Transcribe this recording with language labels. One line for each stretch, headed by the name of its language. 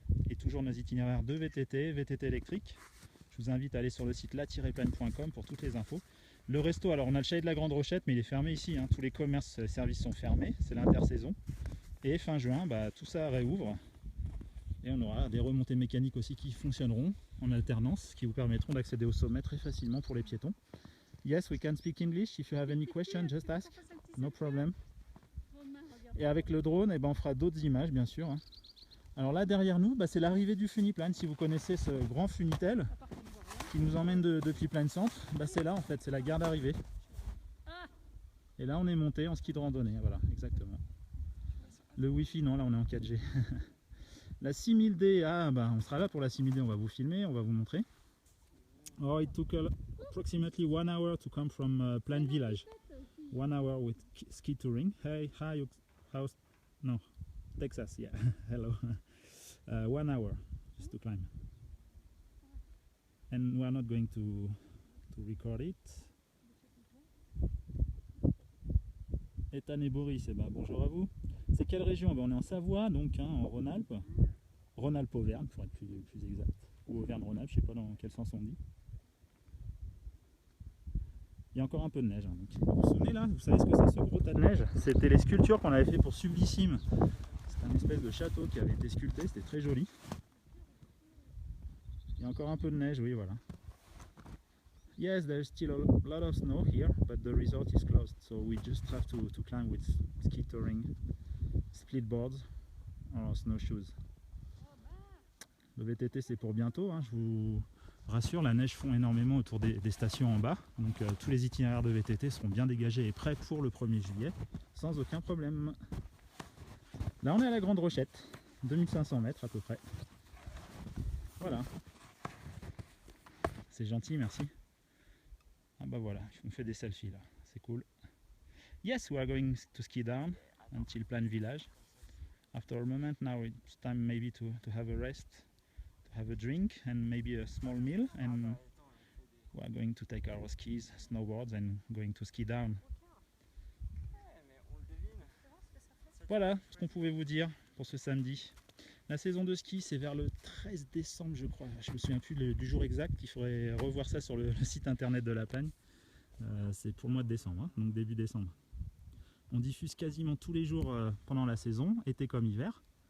French: Et toujours nos itinéraires de VTT, VTT électrique. Je vous invite à aller sur le site la-plagne.com pour toutes les infos. Le resto, alors on a le chalet de la Grande Rochette, mais il est fermé ici, hein. Tous les commerces et services sont fermés, c'est l'intersaison. Et fin juin, bah, tout ça réouvre. Et on aura des remontées mécaniques aussi qui fonctionneront en alternance, qui vous permettront d'accéder au sommet très facilement pour les piétons.
English: Yes, we can speak English. If you have any questions, just ask. No problem.
French: Et avec le drone, eh ben, on fera d'autres images, bien sûr, hein. Alors là, derrière nous, bah, c'est l'arrivée du Funiplan. Si vous connaissez ce grand Funitel qui nous emmène depuis Plagne Centre, bah, c'est là en fait, c'est la gare d'arrivée. Et là, on est monté en ski de randonnée, voilà, exactement. Le Wi-Fi, non, là, on est en 4G. La 6000D, ah, bah, on sera là pour la 6000D, on va vous filmer, on va vous montrer.
English: Oh, it took approximately 1 hour to come from Plagne Village. 1 hour with ski touring. Hey, hi, how's, no, Texas, yeah, hello. 1 hour just to climb. And we are not going to record it.
French: Ethan et Boris, eh ben, bonjour à vous. C'est quelle région? Ben, on est en Savoie, donc, hein, en Rhône-Alpes. Rhône-Alpes-Auvergne, pour être plus exact. Ou Auvergne-Rhône-Alpes, je ne sais pas dans quel sens on dit. Il y a encore un peu de neige. Hein, donc. Vous vous souvenez là? Vous savez ce que c'est ce gros tas de neige? C'était les sculptures qu'on avait fait pour Sublissime. C'est un espèce de château qui avait été sculpté, c'était très joli. Il y a encore un peu de neige, oui, voilà.
English: Yes, there's still a lot of snow here, but the resort is closed, so we just have to climb with ski touring, split boards or snowshoes.
French: Le VTT c'est pour bientôt, hein, je vous rassure, la neige fond énormément autour des stations en bas, donc tous les itinéraires de VTT seront bien dégagés et prêts pour le 1er juillet, sans aucun problème. Là on est à la Grande Rochette, 2500 mètres à peu près. Voilà. C'est gentil, merci. Ah bah voilà, on fait des selfies là, c'est cool.
English: Yes, we are going to ski down until Plagne Village. after a moment. Now it's time maybe to have a rest, to have a drink and maybe a small meal, and we are going to take our skis, snowboards and going to ski down.
French: Voilà ce qu'on pouvait vous dire pour ce samedi. La saison de ski, c'est vers le 13 décembre, je crois. Je me souviens plus du jour exact. Il faudrait revoir ça sur le site internet de La Plagne. C'est pour le mois de décembre, hein, donc début décembre. On diffuse quasiment tous les jours pendant la saison, été comme hiver.